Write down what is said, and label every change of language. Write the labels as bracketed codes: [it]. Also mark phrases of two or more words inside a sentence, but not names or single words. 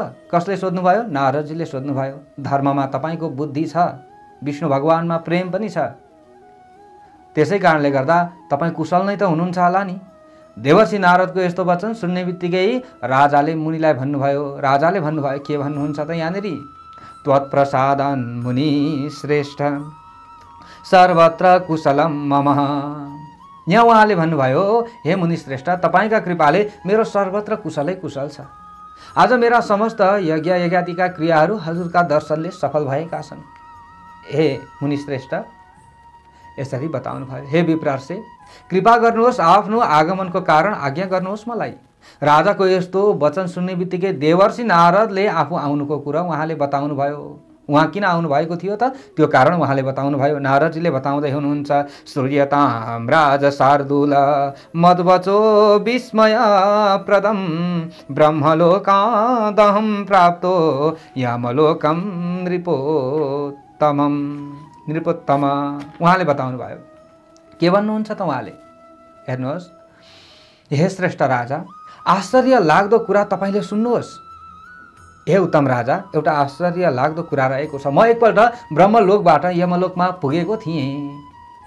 [ne] कसले सोध्नुभयो? नारदजीले सोध्नुभयो। धर्ममा तपाईको बुद्धि छ, विष्णु भगवानमा प्रेम पनि छ, त्यसै कारणले गर्दा तपाईँ कुशल नै त हुनुहुन्छ होला नि। देवर्षि नारदको यस्तो वचन सुन्ने बित्तिकै राजाले मुनिलाई भन्नुभयो। राजाले भन्नुभयो, के भन्नुहुन्छ त यहाँनिर? [sa] त्वत्प्रसादन मुनि श्रेष्ठ सर्वत्र कुशलम मम। [ne] यहाँ उहाँले भन्नुभयो, हे मुनि श्रेष्ठ, तपाईँका कृपाले मेरो सर्वत्र कुशलै कुशल छ। आज मेरा समस्त यज्ञ यज्ञातिका क्रियाहरू हजुरका दर्शनले सफल भएका छन्। हे मुनि श्रेष्ठ, यसरी बताउनु भयो। हे विप्रार्षे, कृपा गर्नुहोस्, आफ्नो आगमनको कारण आज्ञा गर्नुहोस् मलाई। राजाको यस्तो वचन सुन्ने बित्तिकै देवर्षि नारदले आफू आउनुको कुरा उहाँले बताउनु भयो। उहाँ किन आउनुभएको थियो त? त्यो कारण उहाँले बताउनुभयो। नारदजीले बताउँदै हुनुहुन्छ, [sa] सूर्यतां राज शार्दूल मद्वचो विस्मय प्रदम ब्रह्मलोकादहं प्राप्तो यमलोकम नृपोत्तम। [ne] उहाँले बताउनुभयो। के भन्नुहुन्छ त उहाँले? हेर्नुहोस्, हे श्रेष्ठ राजा, आश्चर्य लाग्दो कुरा तपाईँले सुन्नुहोस्। हे उत्तम राजा, एउटा आश्चर्य लाग्दो कुरा रहेको छ। म एकपल्ट ब्रह्मलोकबाट यमलोकमा पुगेको थिएँ।